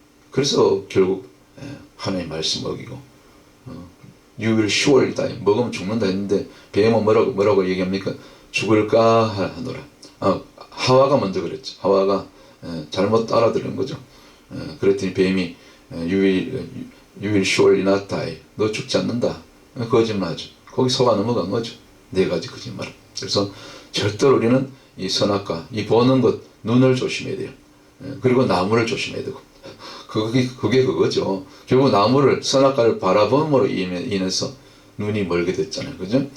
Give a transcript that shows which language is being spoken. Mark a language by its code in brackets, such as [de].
[ko] 그래서 결국 하나님 말씀 어기고 You will surely die. 먹으면 죽는다 했는데 뱀은 뭐라고 얘기합니까? 죽을까 하노라. 하와가 먼저 그랬죠. 하와가 잘못 알아들은 거죠. [en] 그랬더니 뱀이 You will surely not die. [ko] 너 죽지 않는다. 거짓말하죠. 거기 속아 넘어간 거죠. 네 가지 거짓말. 그래서 절대로 우리는 이 선악과 이 보는 것 눈을 조심해야 돼요. 그리고 나무를 조심해야 되고 그게 그거죠. 결국 나무를 선악과를 바라봄으로 인해서 눈이 멀게 됐잖아요. 그죠?